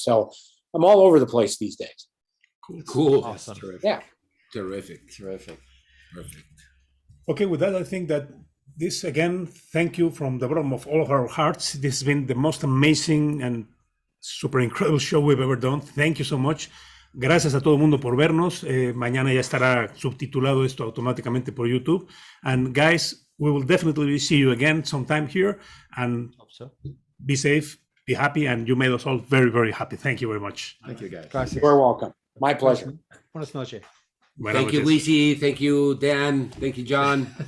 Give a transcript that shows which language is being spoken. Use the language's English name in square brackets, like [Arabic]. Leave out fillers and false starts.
[English] So I'm all over the place these days. Cool. Awesome. Terrific. Yeah. Terrific. Terrific. Perfect. Okay, with that, I think that this, again, thank you from the bottom of all of our hearts. This has been the most amazing and super incredible show we've ever done. Thank you so much. [Spanish] Gracias a todo el mundo por vernos. Mañana ya estará subtitulado esto automáticamente por YouTube. [English] And guys, we will definitely see you again sometime here. And Hope so. be safe, be happy, and you made us all very, very happy. Thank you very much. Thank you, guys. [Spanish] Gracias. [English] You're welcome. My pleasure. [Spanish] Buenas noches. Buenas [English] Thank you, [Spanish] noches. [English] Luisi. Thank you, Dan. Thank you, John.